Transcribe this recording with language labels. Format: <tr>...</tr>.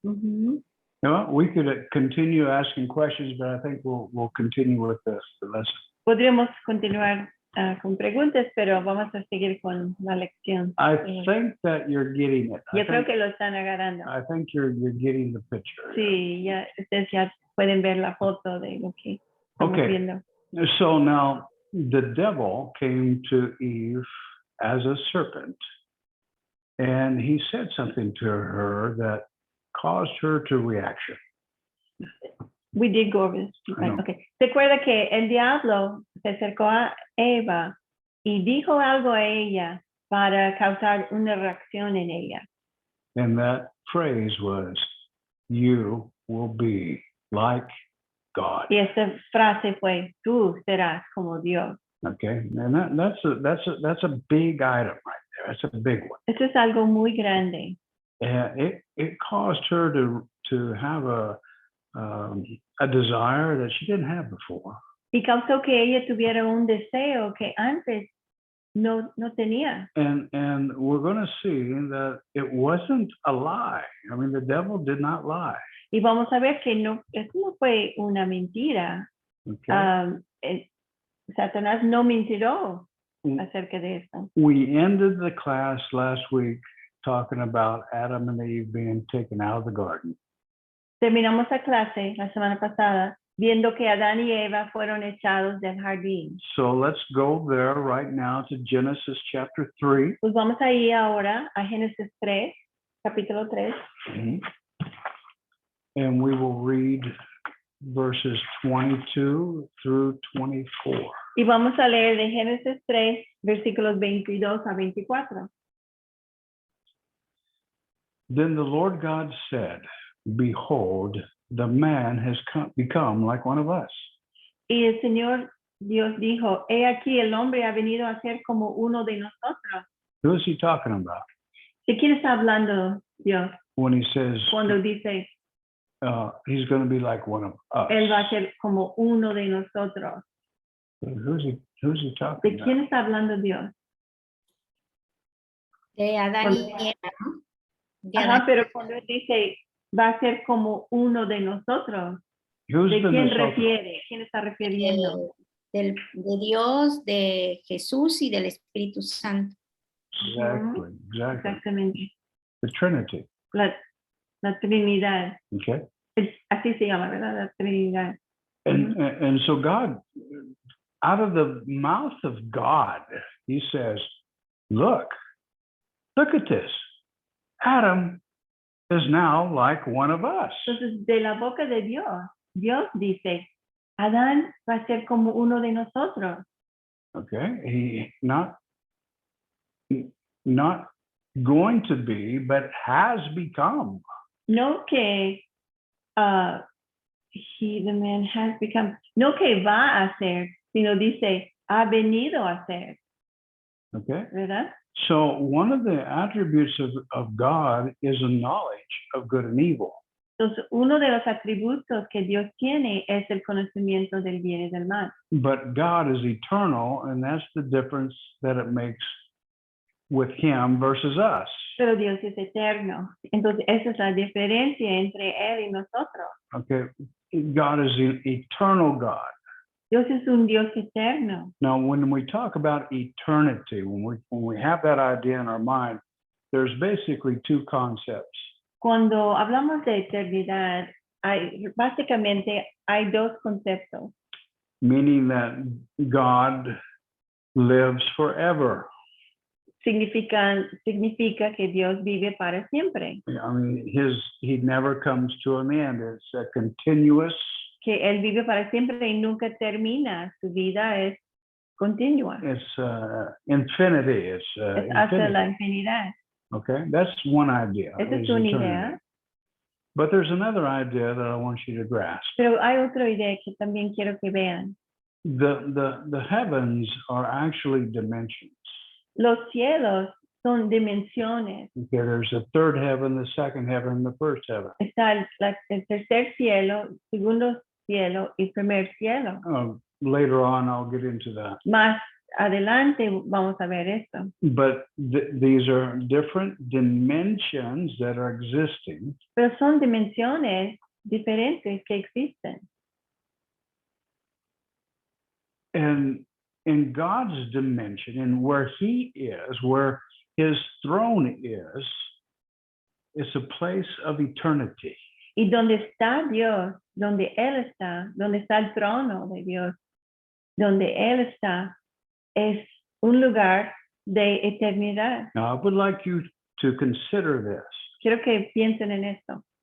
<en>You know, we could continue asking questions, but I think we'll continue with the lesson.</en> <es>Podríamos continuar con preguntas, pero vamos a seguir con la lección.</es> <en>I think that you're getting it.</en> <es>Yo creo que lo están agarrando.</es> <en>I think you're getting the picture.</en> <es>Sí, ya ustedes ya pueden ver la foto de lo que estamos viendo.</es> <en>So now the devil came to Eve as a serpent And he said something to her that caused her to reaction. We did go over this. Okay.</en> <es>Recuerda que el diablo se acercó a Eva y dijo algo a ella para causar una reacción en ella.</es> <en>And that phrase was, "You will be like God."</en> <es>Y esa frase fue, tú serás como Dios.</es> <en>Okay, and that's a big item right there. That's a big one.</en> <es>Eso es algo muy grande.</es> <en>And it caused her to have a desire that she didn't have before.</en> <es>Y causó que ella tuviera un deseo que antes no tenía.</es> <en>And we're going to see that it wasn't a lie. I mean, the devil did not lie.</en> <es>Y vamos a ver que eso no fue una mentira.</es> <en>Okay.</en> <es>Satanás no mintió acerca de eso.</es> <en>We ended the class last week talking about Adam and Eve being taken out of the garden.</en> <es>Terminamos la clase la semana pasada viendo que Adán y Eva fueron echados del jardín.</es> <en>So let's go there right now to Genesis chapter 3.</en> <es>Pues vamos a ir ahora a Génesis 3, capítulo 3. Mm-hmm.</es> <en>And we will read verses 22 through 24.</en> <es>Y vamos a leer de Génesis 3, versículos 22 a 24.</es> <en>Then the Lord God said, "Behold, the man has become like one of us."</en> <es>Y el Señor Dios dijo, he aquí el hombre ha venido a ser como uno de nosotros.</es> <en>Who is he talking about?</en> <es>¿De quién está hablando Dios</es> <en>When he says</en> <es>cuando dice,</es> <en>he's going to be like one of us.</en> <es>él va a ser como uno de nosotros?</es> <en>Who's he talking</en> <es>¿De</es> <en>about?</en> <es>quién está hablando Dios? De Adán y Eva, ¿no? De Adán. Pero cuando él dice, va a ser como uno de nosotros,</es> <en>Who's</en> <es>¿de</es> <en>the</en> <es>quién nosotros? refiere? ¿Quién está refiriendo? De Dios, de Jesús y del Espíritu Santo.</es> <en>Exactly.</en> <es>Exactamente.</es> <en>The Trinity.</en> <es>La Trinidad.</es> <en>Okay.</en> <es>Así se llama, ¿verdad? La Trinidad.</es> <en>And so God, out of the mouth of God, he says, look at this. Adam is now like one of us.</en> <es>Entonces, de la boca de Dios dice, Adán va a ser como uno de nosotros.</es> <en>Okay, he not going to be, but has become.</en> <es>No que</es> <en>the man has become,</en> <es>no que va a ser, sino dice, ha venido a ser.</es> <en>Okay.</en> <es>¿Verdad?</es> <en>So one of the attributes of God is a knowledge of good and evil.</en> <es>Entonces, uno de los atributos que Dios tiene es el conocimiento del bien y del mal.</es> <en>But God is eternal, and that's the difference that it makes with him versus us.</en> <es>Pero Dios es eterno. Entonces, esa es la diferencia entre Él y nosotros.</es> <en>Okay, God is an eternal God.</en> <es>Dios es un Dios eterno.</es> <en>Now, when we talk about eternity, when we have that idea in our mind, there's basically two concepts.</en> <es>Cuando hablamos de eternidad, básicamente hay dos conceptos.</es> <en>Meaning that God lives forever.</en> <es>Significa que Dios vive para siempre.</es> <en>I mean, he never comes to an end. It's a continuous.</en> <es>Que Él vive para siempre y nunca termina. Su vida es continua.</es> <en>It's infinity. It's</en> <es>hasta la infinidad.</es> <en>Okay, that's one idea.</en> <es>Esa es una idea.</es> <en>But there's another idea that I want you to grasp.</en> <es>Pero hay otra idea que también quiero que vean.</es> <en>The heavens are actually dimensions.</en> <es>Los cielos son dimensiones.</es> <en>Okay, there's a third heaven, the second heaven, and the first heaven.</en> <es>Está el tercer cielo, segundo cielo y primer cielo.</es> <en>Later on, I'll get into that.</en> <es>Más adelante vamos a ver esto.</es> <en>But these are different dimensions that are existing.</en> <es>Pero son dimensiones diferentes que existen.</es> <en>And in God's dimension, and where he is, where his throne is, it's a place of eternity.</en> <es>Y donde está Dios, donde Él está, donde está el trono de Dios, donde Él está, es un lugar de eternidad.</es> <en>Now, I would like you to consider this.</en> <es>Quiero que piensen en esto.</es>